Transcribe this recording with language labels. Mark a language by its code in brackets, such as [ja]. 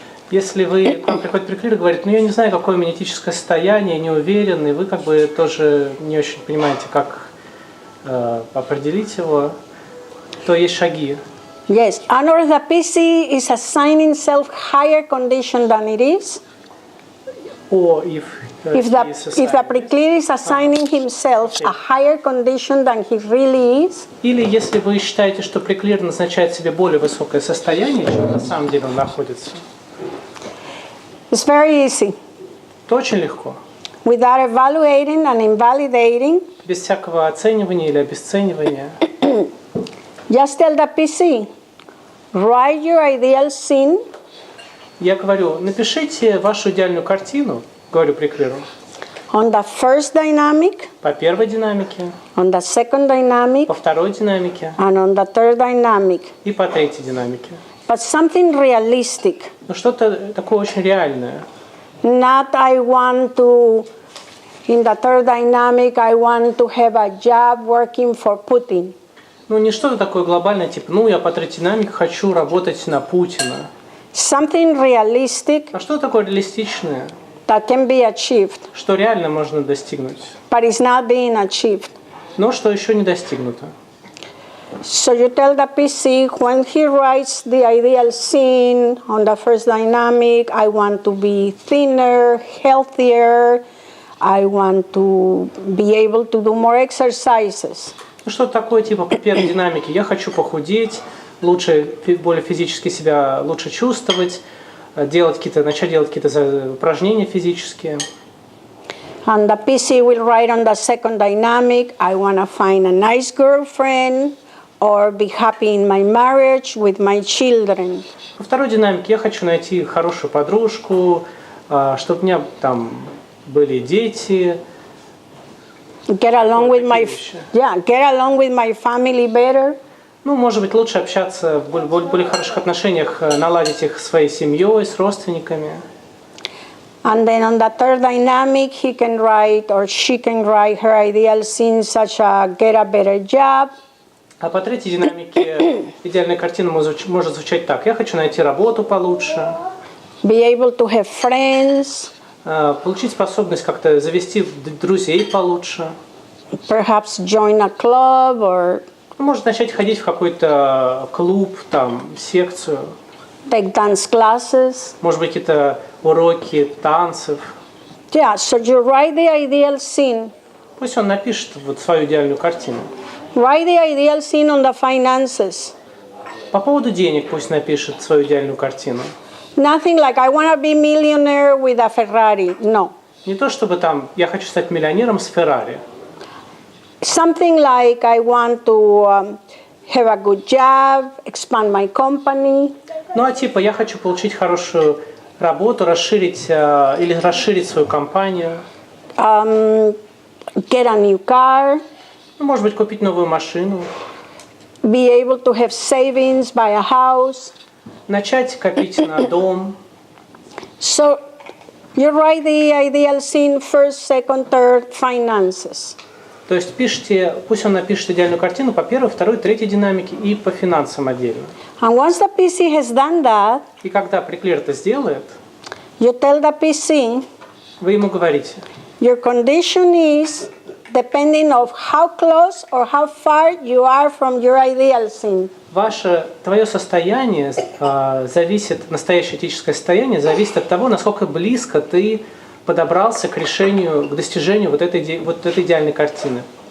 [ru] Если вы, к вам приходит приклир и говорит, ну я не знаю, какое у меня этическое состояние, не уверен, и вы как бы тоже не очень понимаете, как определить его, то есть шаги. [en] yes, and or the PC is assigning itself higher condition than it is. Or if If the preclear is assigning himself a higher condition than he really is, [ru] Или если вы считаете, что приклир назначает себе более высокое состояние, чем на самом деле он находится, [en] it's very easy. [ru] то очень легко. [en] Without evaluating and invalidating, [ru] Без всякого оценивания или обесценивания. [en] just tell the PC, write your ideal scene, [ru] Я говорю, напишите вашу идеальную картину, говорю приклиру, [en] on the first dynamic, [ru] по первой динамике, [en] on the second dynamic, [ru] по второй динамике [en] and on the third dynamic. [ru] и по третьей динамике. [en] But something realistic. [ru] Ну что-то такое очень реальное. [en] Not I want to, in the third dynamic, I want to have a job working for Putin. [ru] Ну не что-то такое глобальное, типа, ну я по третьей динамике хочу работать на Путина. [en] Something realistic [ru] А что такое реалистичное, [en] that can be achieved, [ru] что реально можно достигнуть, [en] but it's not being achieved. [ru] но что еще не достигнуто? [en] So you tell the PC when he writes the ideal scene on the first dynamic, I want to be thinner, healthier, I want to be able to do more exercises. [ru] Ну что-то такое, типа, по первой динамике, я хочу похудеть, лучше, более физически себя лучше чувствовать, начать делать какие-то упражнения физические. [en] And the PC will write on the second dynamic, I want to find a nice girlfriend or be happy in my marriage with my children. [ru] Во второй динамике я хочу найти хорошую подружку, чтобы у меня там были дети. [en] Get along with my family better. [ru] Ну, может быть, лучше общаться в более хороших отношениях, наладить их со своей семьей, с родственниками. [en] And then on the third dynamic, he can write or she can write her ideal scene such as get a better job. [ru] А по третьей динамике идеальная картина может звучать так. Я хочу найти работу получше. [en] Be able to have friends. [ru] Получить способность как-то завести друзей получше. [en] Perhaps join a club or [ru] Может начать ходить в какой-то клуб, там, секцию. [en] take dance classes. [ru] Может быть, какие-то уроки танцев. [en] Yeah, so you write the ideal scene. [ru] Пусть он напишет вот свою идеальную картину. [en] Write the ideal scene on the finances. [ru] По поводу денег пусть напишет свою идеальную картину. [en] Nothing like I want to be millionaire with a Ferrari. No. [ru] Не то чтобы там я хочу стать миллионером с Феррари. [en] Something like I want to have a good job, expand my company. [ru] Ну а типа я хочу получить хорошую работу, расширить свою компанию. [en] get a new car, [ru] Ну, может быть, купить новую машину, [en] be able to have savings, buy a house. [ru] начать копить на дом. [en] So you write the ideal scene first, second, third, finances. [ru] То есть пишите, пусть он напишет идеальную картину по первой, второй, третьей динамике и по финансам отдельно. [en] And once the PC has done that, [ru] И когда преклер это сделает, [en] you tell the PC, [ru] вы ему говорите, [en] your condition is depending of how close or how far you are from your ideal scene. [ru] твое состояние зависит, настоящее этическое состояние зависит от того, насколько близко ты подобрался к решению, к достижению вот этой идеальной картины.